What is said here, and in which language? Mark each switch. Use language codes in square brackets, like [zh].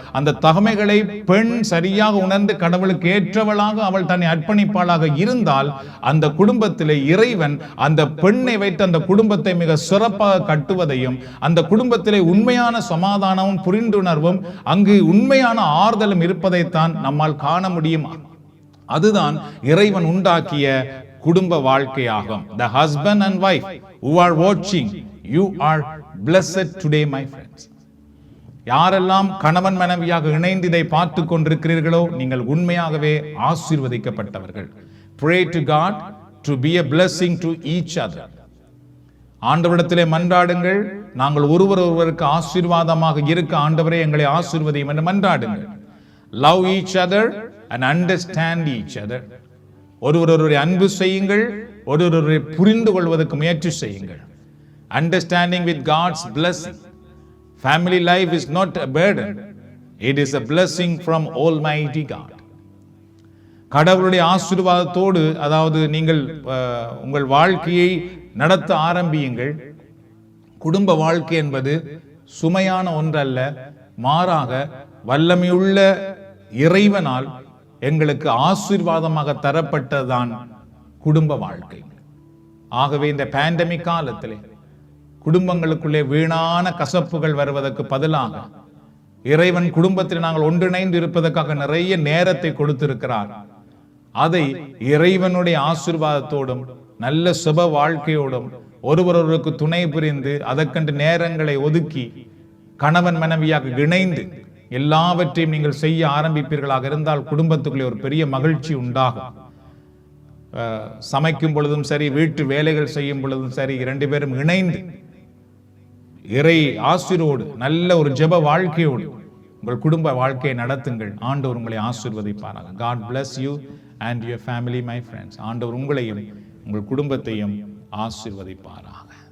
[ta] அந்த தகமைகளை பெண் சரியாக உணர்ந்து கடவுளுக்கு ஏற்றவளாக அவள் தன்னை அர்ப்பணிப்பாளாக இருந்தால், அந்த குடும்பத்திலே இறைவன் அந்த பெண்ணை வைத்து அந்த குடும்பத்தை மிக சிறப்பாக கட்டுவதையும், அந்த குடும்பத்திலே உண்மையான சமாதானமும் புரிந்துணர்வும் அங்கு உண்மையான ஆறுதலும் இருப்பதைத்தான் நம்மால் காண முடியும். அதுதான் இறைவன் உண்டாக்கிய குடும்ப வாழ்க்கையாகும். [en] The husband and wife who are watching, you are blessed today, my friends. [ta] யாரெல்லாம் கணவன் மனைவியாக இணைந்து இதை பார்த்து கொண்டிருக்கிறீர்களோ, நீங்கள் உண்மையாகவே ஆசீர்வதிக்கப்பட்டவர்கள். [en] Pray to God to be a blessing to each other. [ta] ஆண்டவரிடத்திலே மன்றாடுங்கள். நாங்கள் ஒருவருக்கு ஆசீர்வாதமாக இருக்க ஆண்டவரே எங்களை ஆசீர்வதியும் என்று மன்றாடுங்கள். [en] Love each other and understand each other. [ta] ஒருவரை அன்பு செய்யுங்கள், ஒருவரை புரிந்து கொள்வதற்கு முயற்சி செய்யுங்கள். [en] Understanding with God's blessing. Family life is not a burden. It is a blessing from Almighty God. [ta] கடவுளுடைய ஆசீர்வாதத்தோடு, அதாவது நீங்கள் உங்கள் வாழ்க்கையை நடத்த ஆரம்பியுங்கள். குடும்ப வாழ்க்கை என்பது சுமையான ஒன்றல்ல, மாறாக வல்லமையுள்ள இறைவனால் எங்களுக்கு ஆசீர்வாதமாக தரப்பட்டதான் குடும்ப வாழ்க்கை. ஆகவே இந்த பேண்டமிக் காலத்திலே குடும்பங்களுக்குள்ளே வீணான கசப்புகள் வருவதற்கு பதிலாக இறைவன் குடும்பத்தில் நாங்கள் ஒன்றிணைந்து இருப்பதற்காக நிறைய நேரத்தை கொடுத்திருக்கிறார். அதை இறைவனுடைய ஆசீர்வாதத்தோடும் நல்ல சுப வாழ்க்கையோடும் ஒருவருக்கு துணை புரிந்து அதற்கென்று நேரங்களை ஒதுக்கி கணவன் மனைவியாக இணைந்து எல்லாவற்றையும் நீங்கள் செய்ய ஆரம்பிப்பீர்களாக இருந்தால் குடும்பத்துக்குள்ளே ஒரு பெரிய மகிழ்ச்சி உண்டாகும். சமைக்கும் பொழுதும் சரி, வீட்டு வேலைகள் செய்யும் பொழுதும் சரி, இரண்டு பேரும் இணைந்து இறை ஆசீரோடு நல்ல ஒரு ஜெப வாழ்க்கையோடு உங்கள் குடும்ப வாழ்க்கையை நடத்துங்கள். ஆண்டவர் உங்களை ஆசீர்வதிப்பாராக. [en] God bless you and your family, my friends. [ta] ஆண்டவர் உங்களையும் உங்கள் குடும்பத்தையும் ஆசீர்வதிப்பாராக.